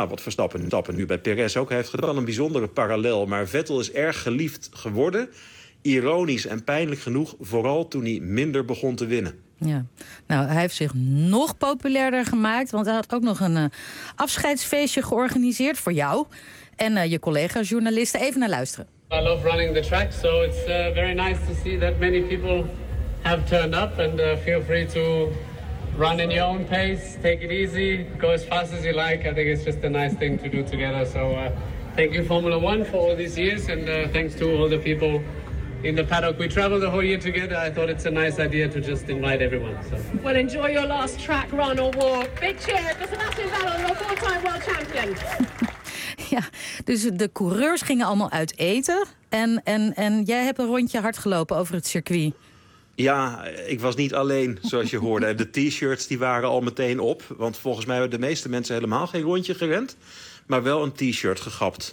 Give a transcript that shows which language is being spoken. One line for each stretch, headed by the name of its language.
Dutch: Nou, wat Verstappen nu bij Perez ook heeft gedaan. Een bijzondere parallel, maar Vettel is erg geliefd geworden, ironisch en pijnlijk genoeg, vooral toen hij minder begon te winnen. Ja, nou, hij heeft zich nog populairder gemaakt, want hij had ook nog een afscheidsfeestje georganiseerd voor jou en je collega journalisten. Even naar luisteren.
English: I love running the track, so it's very nice to see that many people have turned up. And feel free to run in your own pace, take it easy, go as fast as you like. I think it's just a nice thing to do together. So thank you Formula One for all these years, and thanks to all the people in the paddock. We travel the whole year together. I thought it's a nice idea to just invite everyone. So. Well, enjoy your last track, run or walk. Big cheer for Sebastian Vettel, your 4-time world champion.
Dutch: Ja, dus de coureurs gingen allemaal uit eten. En jij hebt een rondje hard gelopen over het circuit. Ja, ik was niet alleen, zoals je hoorde. De t-shirts die waren al meteen op. Want volgens mij hebben de meeste mensen helemaal geen rondje gerend. Maar wel een t-shirt gegapt.